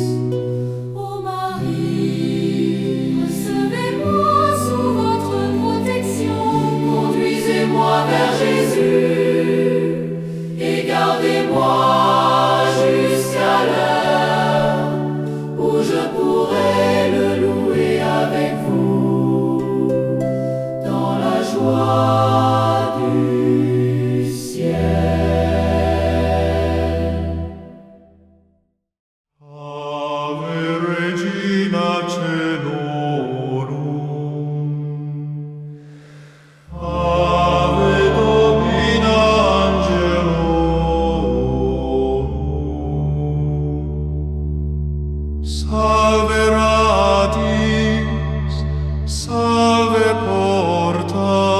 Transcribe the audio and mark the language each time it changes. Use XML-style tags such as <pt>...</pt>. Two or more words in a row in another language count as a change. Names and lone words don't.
<fr>Ô Marie, recevez-moi sous votre protection, conduisez-moi vers Jésus et gardez-moi jusqu'à l'heure où je pourrai le louer avec vous dans la joie du ciel.</fr> <la>Ave Regina Caelorum, Ave Domina Angelorum, Salve Radix, Salve Porta,</la>